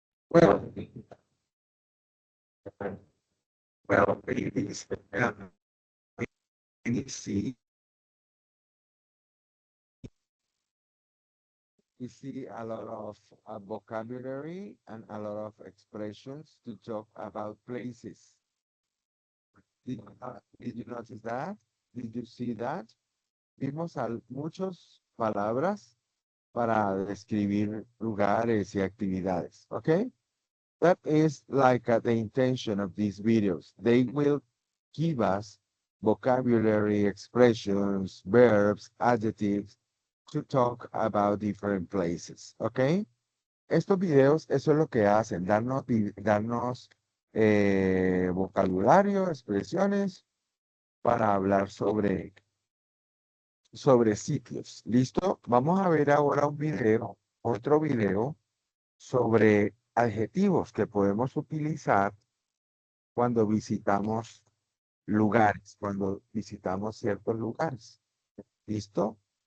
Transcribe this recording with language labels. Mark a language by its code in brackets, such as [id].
[en] Well, well, ladies, you see, you see a lot of vocabulary and a lot of expressions to talk about places. Did you notice that? Did you see that? [es] Vimos muchas palabras para describir lugares y actividades. [en] Okay? That is like the intention of these videos. They will give us vocabulary, expressions, verbs, adjectives to talk about different places. Okay? [es] Estos videos, eso es lo que hacen, darnos vocabulario, expresiones para hablar sobre sitios. ¿Listo? Vamos a ver ahora un video, otro video sobre adjetivos que podemos utilizar cuando visitamos lugares, cuando visitamos ciertos lugares. ¿Listo?